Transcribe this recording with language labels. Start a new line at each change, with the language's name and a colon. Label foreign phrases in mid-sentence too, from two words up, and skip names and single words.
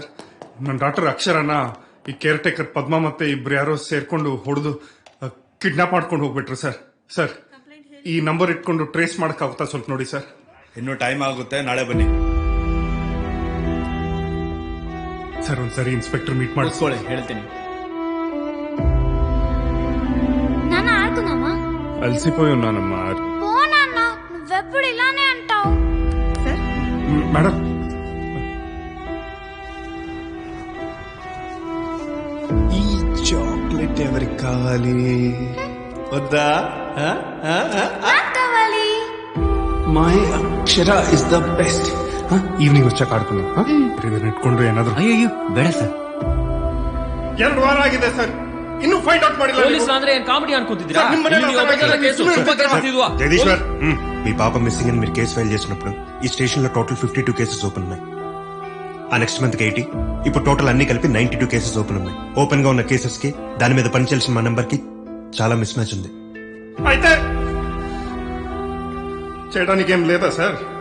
Kannada: ನನ್ನ ಡಾಕ್ಟರ್ ಅಕ್ಷರನ ಈ ಕೇರ್ ಟೇಕರ್ ಪದ್ಮ ಮತ್ತೆ ಇಬ್ರು ಯಾರೋ ಸೇರ್ಕೊಂಡು ಹೊಡೆದು ಕಿಡ್ನಾಪ್ ಮಾಡ್ಕೊಂಡು ಹೋಗ್ಬಿಟ್ರು ಸರ್. ಸರ್ ಈ ನಂಬರ್ ಇಟ್ಕೊಂಡು ಟ್ರೇಸ್ ಮಾಡಕ್ಕಾಗುತ್ತಾ ಸ್ವಲ್ಪ ನೋಡಿ ಸರ್. ಇನ್ನೂ ಟೈಮ್ ಆಗುತ್ತೆ, ನಾಳೆ ಬನ್ನಿ. ಸರ್ ಒಂದ್ಸರಿ ಇನ್ಸ್ಪೆಕ್ಟರ್ ಮೀಟ್ ಮಾಡಿಸ್ಕೊಳ್ಳಿ, ಹೇಳ್ತೀನಿ.
Telugu: నాన్న ఆడుకుందామా? అలసిపోయి ఉన్నానమ్మా. పో నాన్న, నువ్వెప్పుడు ఇలానే అంటావు. మేడం ఈ చాక్లెట్ ఎవరికి కావాలి? వద్దా? కావాలి.
English: My Akshara is the best.
Telugu: ఈవినిಂಗ್ వచ్చాక ఆడుకుందాం.
Kannada: ಇದನ್ನ ಇಟ್ಕೊಂಡು ಏನಾದ್ರು. ಅಯ್ಯೋ ಬೇಡ ಸರ್. 2 ವಾರ ಆಗಿದೆ ಸರ್, ಇನ್ನೂ ಫೈಂಡ್ ಔಟ್ ಮಾಡಿಲ್ಲ. ಪೊಲೀಸ್ ಅಂದ್ರೆ ಏನ್ ಕಾಮಿಡಿ ಅನ್ಕೊಂತಿದ್ದೀರಾ?
Telugu: జగదీశ్వర్, మీ పాప మిస్సింగ్ అని మీరు కేసు ఫైల్ చేసినప్పుడు ఈ స్టేషన్ లో టోటల్ 52 కేసెస్ ఓపెన్ ఉన్నాయి. ఆ నెక్స్ట్ మంత్ 80, ఇప్పుడు టోటల్ అన్ని కలిపి 92 కేసెస్ ఓపెన్ ఉన్నాయి. ఓపెన్ గా ఉన్న కేసెస్ కి దాని మీద పనిచేయాల్సిన మా నంబర్ కి చాలా మిస్ మ్యాచ్ ఉంది. అయితే చేయడానికి ఏం లేదా సార్?